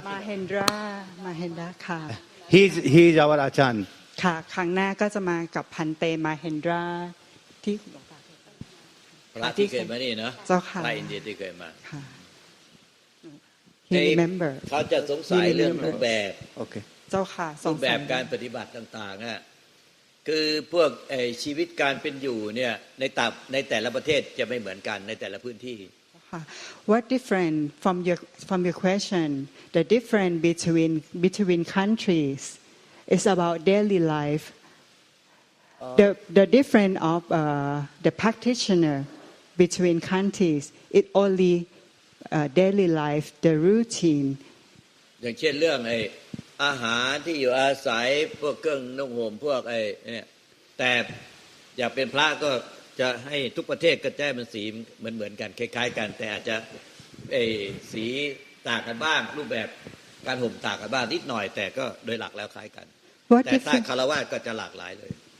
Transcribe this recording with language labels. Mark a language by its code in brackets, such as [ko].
[th] Mahendra ค่ะ [en] He is our Achan. [th] ค่ะครั้งหน้าก็จะมากับพันเตมาเฮนดราที่หลวงตา พระที่เคยมานี่เนาะ เจ้าค่ะ พระอินเดียที่เคยมา [en] ค่ะ He remember [th] เขาจะสงสัยเรื่องรูปแบบ [en] Okay. [th] เจ้าค่ะ รูปแบบการปฏิบัติต่างๆอ่ะคือพวกชีวิตการเป็นอยู่เนี่ยในแต่ละประเทศจะไม่เหมือนกันในแต่ละพื้นที่ [en] What different from your question the difference between countries is about daily life the difference of the practitioner between countries it only daily life the routine [th] อย่างเช่นเรื่องอาหารที่อยู่อาศัยพวกเครื่องนุ่งห่มพวกเนี่ยแต่อยากเป็นพระก็จะให้ทุกประเทศก็จะมันสีเหมือนกันคล้ายๆกันแต่อาจจะสีต่างกันบ้างรูปแบบการห่มต่างกันบ้างนิดหน่อยแต่ก็โดยหลักแล้วคล้ายกันแต่ถ้าคฤหัสถ์ก็จะหลากหลายเลย